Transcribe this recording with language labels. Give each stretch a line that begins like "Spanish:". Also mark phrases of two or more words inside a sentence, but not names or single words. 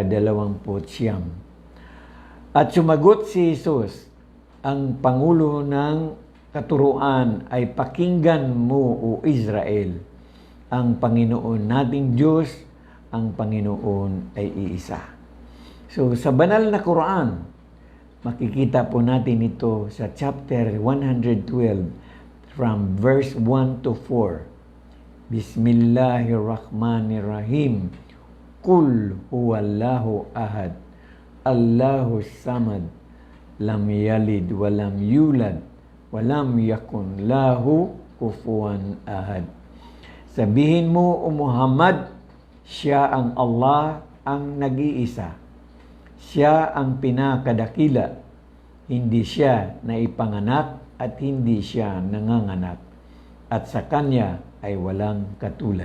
Filipino: At sumagot si Jesus, ang Pangulo ng Katuruan ay pakinggan mo o Israel. Ang Panginoon nating Diyos, ang Panginoon ay iisa. So sa banal na Quran, makikita po natin ito sa
English: chapter 112 from verse 1 to 4.
Arabic: بسم الله الرحمن الرحيم. قل هو الله أحد. الله الصمد. لم يلد ولم يولد. ولم يكن له كفوا أحد.
Filipino: Sabihin mo, O Muhammad, siya ang Allah ang nag-iisa. Siya ang pinakadakila. Hindi siya naipanganak at hindi siya nanganganak. At sa Kanya ay walang katulad.